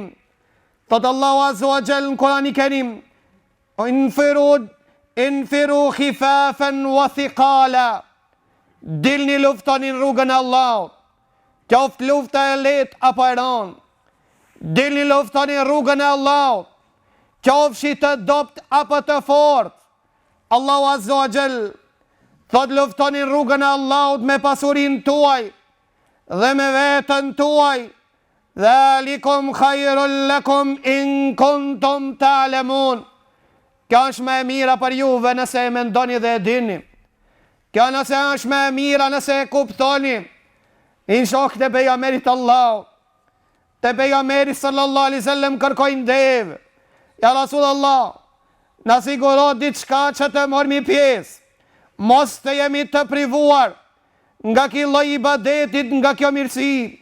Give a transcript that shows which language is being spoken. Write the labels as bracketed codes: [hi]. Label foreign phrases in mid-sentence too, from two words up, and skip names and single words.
[sq] Thot [ar] Allahu azza wa jall [sq] në Kur'ani Kerim, [ar] infiru khifafan wa thiqala, [sq] dilni luftoni në rrugën e Allahut, qoftë lufta e lehtë apo e rëndë, dilni luftoni në rrugën e Allahut, qofshi të dopt apo të fort. [ar] Allahu azza wa jall [sq] thot luftoni në rrugën e Allahut me pasurinë tuaj dhe me veten tuaj, [ar] dhalikum khairul lakum in kuntum ta'lamun. [sq] Kjo është më e mira për juve nëse e mendoni dhe e dini. Kjo nëse është më e mira nëse e kuptoni. In shokët e pejgamberit Allah, te pejgamberi [ar] sallallahu alaihi wasallam [sq] kërkojnë devë, [ar] ja Rasulallah, [sq] na siguro diçka që të mormi pjesë, mos të jemi të privuar nga ky lloj ibadetit, nga kjo mirësi.